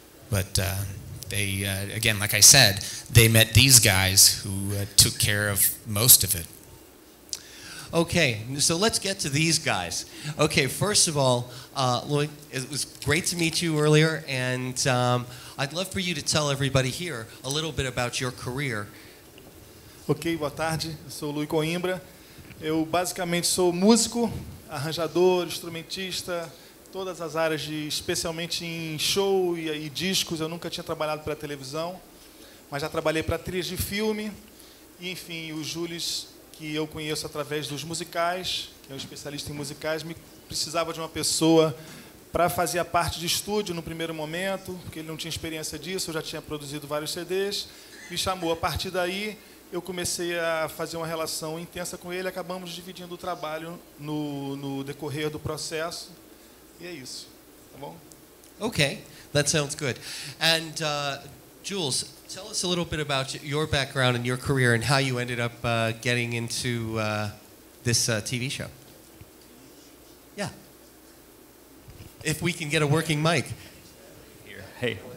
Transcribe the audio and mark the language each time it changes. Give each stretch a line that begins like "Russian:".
English: But they, again, like I said, they met these guys who took care of most of it. Okay, so let's get to these guys. Okay, first of all, Lui, it was great to meet you earlier, and I'd love for you to tell everybody here a little bit about your career.
Portuguese: Ok, boa tarde. Eu sou o Lui Coimbra. Eu basicamente sou músico, arranjador, instrumentista, todas as áreas, especialmente em show e discos. Eu nunca tinha trabalhado para televisão, mas já trabalhei para trilhas de filme. E, enfim, o Jules, que eu conheço através dos musicais, que é um especialista em musicais, me precisava de uma pessoa para fazer a parte de estúdio no primeiro momento, porque ele não tinha experiência disso, eu já tinha produzido vários CDs, me chamou. A partir daí, eu comecei a fazer uma relação intensa com ele, acabamos dividindo o trabalho no decorrer do processo, e é isso, tá bom?
English: Okay, that sounds good. And Jules, tell us a little bit about your background and your career and how you ended up getting into this TV show. Yeah. if we can get a working mic. Here. Hey.